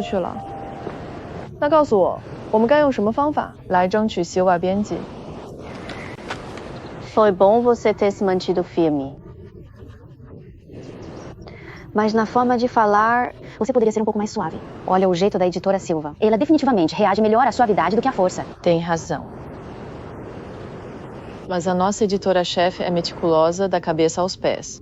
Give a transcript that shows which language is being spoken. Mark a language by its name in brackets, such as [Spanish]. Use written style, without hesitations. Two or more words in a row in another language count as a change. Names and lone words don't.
[Chinese] 去了，那告诉我，我们该用什么方法来争取西外编辑？ [Portuguese] Foi bom você ter se mantido firme. Mas na forma de falar, você poderia ser um pouco mais suave. Olha o jeito da editora Silva. Ela definitivamente reage melhor à suavidade do que à força. Tem razão. Mas a nossa editora-chefe é meticulosa da cabeça aos pés.